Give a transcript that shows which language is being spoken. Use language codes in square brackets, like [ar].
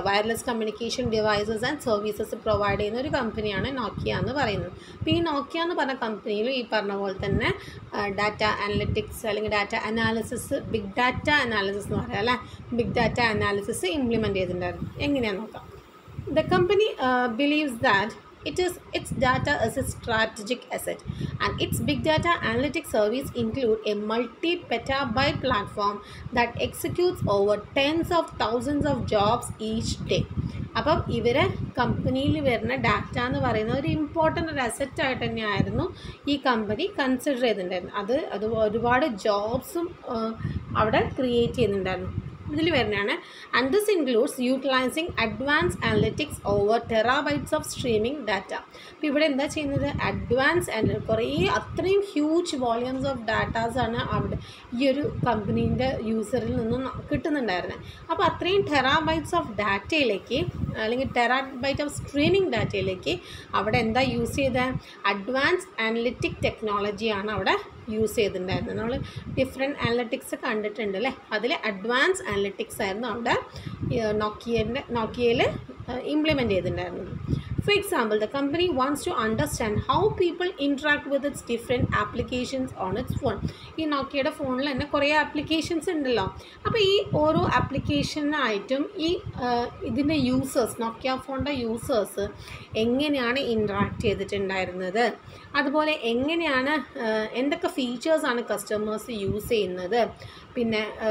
[ml] Wireless communication devices and services provide ചെയ്യുന്ന ഒരു കമ്പനിയാണ് നോക്കിയ എന്ന് പറയുന്നത്. അപ്പോൾ ഈ നോക്കിയ എന്ന് പറഞ്ഞ കമ്പനിയിൽ ഈ പറഞ്ഞ പോലെ തന്നെ ഡാറ്റ അനലിറ്റിക്സ് അല്ലെങ്കിൽ data analysis, big data analysis എന്ന് പറയാം അല്ലേ, ബിഗ് ഡാറ്റ അനാലിസിസ് ഇംപ്ലിമെൻറ്റ് ചെയ്തിട്ടുണ്ടായിരുന്നു. എങ്ങനെയാണെന്ന് നോക്കാം. [en] The company believes that its data is a strategic asset, and its big data analytics service include a multi-petabyte platform that executes over tens of thousands of jobs each day. [ml] അപ്പം ഇവരെ കമ്പനിയിൽ വരുന്ന data എന്ന് പറയുന്ന ഒരു important ഒരു അസറ്റായിട്ട് തന്നെയായിരുന്നു ഈ കമ്പനി കൺസിഡർ ചെയ്തിട്ടുണ്ടായിരുന്നു. അത് ഒരുപാട് ജോബ്സും അവിടെ ക്രിയേറ്റ് ചെയ്യുന്നുണ്ടായിരുന്നു. ഇതിൽ വരുന്നതാണ്. [en] And this includes utilizing advance analytics over terabytes of streaming data. [ml] അപ്പോൾ ഇവിടെ എന്താ ചെയ്യുന്നത്, അഡ്വാൻസ് കുറേ അത്രയും ഹ്യൂജ് വോളിയൂംസ് ഓഫ് ഡാറ്റാസാണ് അവിടെ ഈ ഒരു കമ്പനീൻ്റെ യൂസറിൽ നിന്നും കിട്ടുന്നുണ്ടായിരുന്നത്. അപ്പോൾ അത്രയും ടെറാബൈറ്റ്സ് ഓഫ് ഡാറ്റയിലേക്ക് അല്ലെങ്കിൽ ടെറാബൈറ്റ് ഓഫ് സ്ട്രീമിംഗ് ഡാറ്റയിലേക്ക് അവിടെ എന്താ യൂസ് ചെയ്തത്, അഡ്വാൻസ് അനലിറ്റിക് ടെക്നോളജിയാണ് അവിടെ യൂസ് ചെയ്തിട്ടുണ്ടായിരുന്നത്. നമ്മൾ ഡിഫറെൻറ്റ് അനലിറ്റിക്സ് കണ്ടിട്ടുണ്ട് അല്ലേ, അതിൽ അഡ്വാൻസ് അനലിറ്റിക്സ് ആയിരുന്നു അവിടെ നോക്കിയയിൽ ഇംപ്ലിമെൻറ്റ് ചെയ്തിട്ടുണ്ടായിരുന്നത്. [en] For example, the company wants to understand how people interact with its different applications on its phone. [ml] ഈ നോക്കിയയുടെ ഫോണിൽ തന്നെ കുറേ ആപ്ലിക്കേഷൻസ് ഉണ്ടല്ലോ. അപ്പോൾ ഈ ഓരോ ആപ്ലിക്കേഷനായിട്ടും ഈ ഇതിൻ്റെ യൂസേഴ്സ്, നോക്കിയ ഫോണിൻ്റെ യൂസേഴ്സ് എങ്ങനെയാണ് ഇൻട്രാക്ട് ചെയ്തിട്ടുണ്ടായിരുന്നത്, അതുപോലെ എങ്ങനെയാണ് എന്തൊക്കെ ഫീച്ചേഴ്സാണ് കസ്റ്റമേഴ്സ് യൂസ് ചെയ്യുന്നത്, പിന്നെ